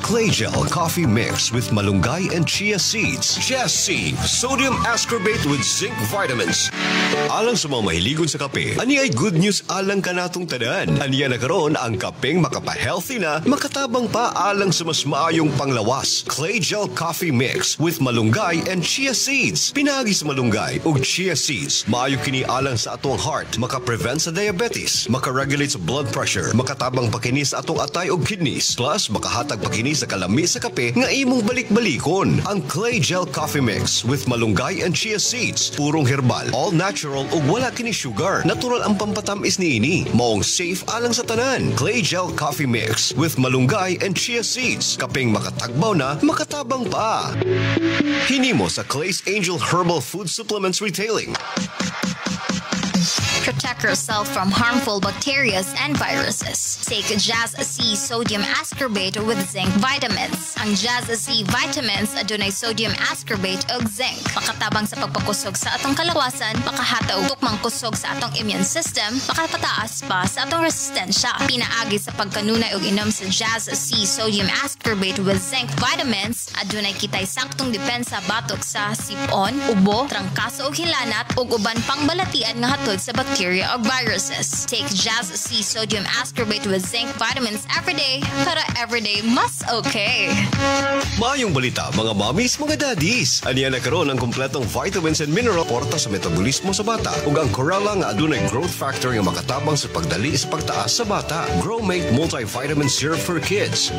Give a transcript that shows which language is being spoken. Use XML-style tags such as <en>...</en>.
<en>Clay Gel Coffee Mix with malunggay and chia seeds. Jassy Sodium Ascorbate with Zinc Vitamins.</en> <ceb>Alang sa mga mahiligon sa kape, ani ay</ceb> <en>good news</en> <ceb>alang kanatong tanan. Aniya na karon ang kapeng makapa-healthy na, makatabang pa alang sa mas maayong panglawas.</ceb> <en>Clay Gel Coffee Mix with malunggay and chia seeds.</en> <ceb>Pinagi sa malunggay ug chia seeds. Maayo kini alang sa atong heart, maka-prevent sa diabetes, maka-regulate sa blood pressure, makatabang pakini sa atong atay ug kidneys, plus makahatag pakini sa kalami sa kape nga imong balik-balikon. Ang Clay Gel Coffee Mix with malunggay and chia seeds, purong herbal,</ceb> <en>all natural</en> <ceb>ug wala kini sugar. Natural ang pampatamis niini. Maong safe alang sa tanan.</ceb> <en>Clay Gel Coffee Mix with malunggay and chia seeds.</en> <ceb>Kapeng makatagbaw na, makatabang pa. Hinimo sa Clay's Angel Herbal Food Supplements Retailing.</ceb> <en>Protect yourself from harmful bacteria and viruses. Take Jazz C Sodium Ascorbate with Zinc Vitamins.</en> <ceb>Ang Jazz C Vitamins adunay sodium ascorbate ug zinc. Makatabang sa pagpakusog sa atong kalawasan, makahataw tukmang kusog sa atong immune system, makapataas pa sa atong resistensya. Pinaagi sa pagkanunay ug inom sa Jazz C Sodium Ascorbate with Zinc Vitamins, adunay kitay saktong depensa batok sa sipon, ubo, trangkaso ug hilanat ug uban pang balatian nga hatod sa bacteria.</ceb> <en>bacteria o viruses. Take Just C sodium ascorbate with zinc vitamins every day</en> <ceb>para everyday mas okay. Maayong balita, mga mommies, mga daddies. Aniya nagkaroon ng kumpletong</ceb> <en>vitamins and mineral</en> <ceb>porta sa metabolismo sa bata. Ug ang Corella nga adunay growth factor nga makatabang sa pagdali sa pagtaas sa bata.</ceb> <en>Growmate multivitamin syrup for kids.</en>